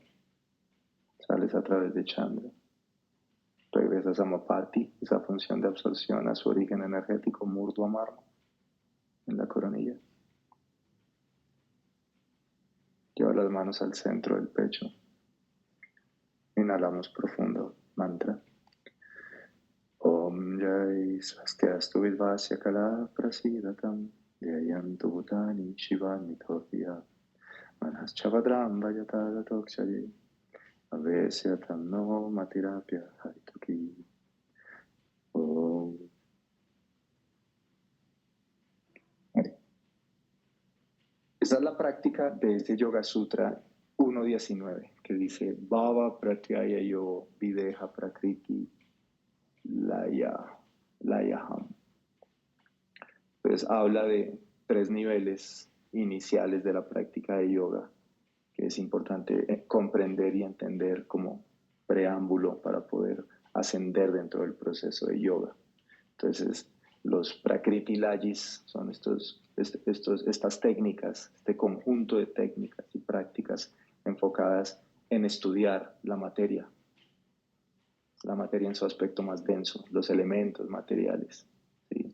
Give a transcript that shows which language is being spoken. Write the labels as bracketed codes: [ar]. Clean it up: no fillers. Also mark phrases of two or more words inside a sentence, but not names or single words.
[es] Sales a través de Chandra. Regresas a Samapati, esa función de absorción a su origen energético, [sa] Murdva Marma, [es] en la coronilla. Lleva las manos al centro del pecho. Inhalamos profundo, mantra. [sa] Om Jai Swastiastu Vidvasya Kala Prasidatam Dhyayantu Bhutani Shivani Topya Manascha Vadram Vajatala Tokshaye Avesyatam no matirapya haituki. Om. [es] Esa es la práctica de este Yoga Sutra 1.19, que dice [sa] Bhava pratyaya yo videha prakriti layaham. [es] Entonces habla de 3 niveles iniciales de la práctica de yoga, que es importante comprender y entender como preámbulo para poder ascender dentro del proceso de yoga. Entonces, los [sa] Prakriti Layis [es] son estas técnicas, este conjunto de técnicas y prácticas enfocadas en estudiar la materia en su aspecto más denso, los elementos materiales, ¿sí?